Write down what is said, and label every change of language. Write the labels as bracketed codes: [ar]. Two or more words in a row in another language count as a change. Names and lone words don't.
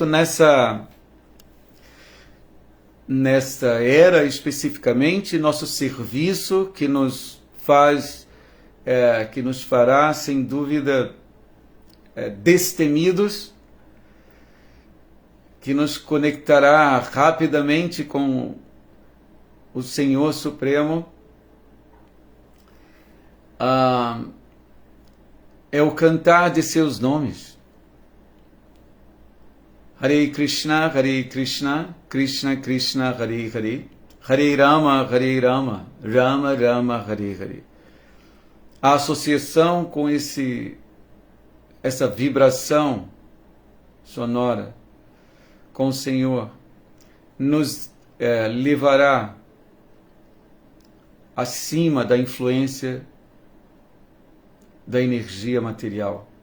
[pt] Nesta era especificamente, nosso serviço que nos fará, sem dúvida, destemidos, que nos conectará rapidamente com o Senhor Supremo, é o cantar de seus nomes. [sa] हरे कृष्ण, कृष्ण कृष्ण, हरे हरे, हरे राम, राम राम, हरे हरे. [pt] A associação com essa vibração sonora com o Senhor nos levará acima da influência da energia material.